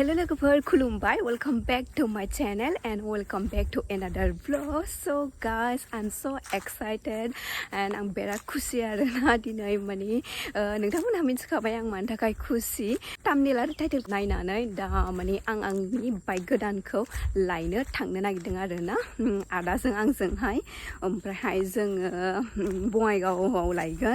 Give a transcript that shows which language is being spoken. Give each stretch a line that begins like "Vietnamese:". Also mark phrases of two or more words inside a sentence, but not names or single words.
Bodo: लोगोफोर खुलुमबाय
English: welcome back to my channel and welcome back to another vlog. So guys, I'm so excited and
Bodo: आं बिराद खुसि आरोना दिनै माने नोंथांमोनहा मिथिखाबाय आं मानि थाखाय खुसि thumbnail आरो टाइटेल नायनानै दा माने आं आंनि बाइक गोदानखौ लायनो थांनो नागिरदों आरोना आदाजों आंजोंहाय ओमफ्रायहाय जोङो बङाइगावआव लायगोन